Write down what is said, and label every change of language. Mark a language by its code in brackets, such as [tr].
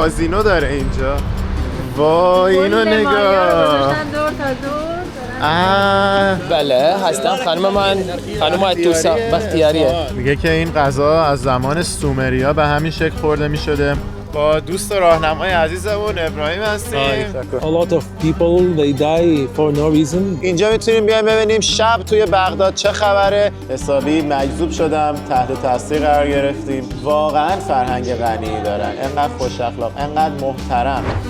[fa] کازینو داره اینجا. وای اینو نگاه. دور تا دور. بله هستم. خانم من خانم اتوسا بختیاریه. میگه که این غذا از زمان سومریا به همین شکل خورده میشده. با دوست راهنمای عزیزمون ابراهیم هستیم. [en] A lot of people they die for no reason. [fa] اینجا میتونیم بیایم ببینیم شب توی بغداد چه خبره. حسابی مجذوب شدم، تحت تاثیر قرار گرفتیم. واقعا فرهنگ غنی دارن، انقدر خوش اخلاق، انقدر محترم.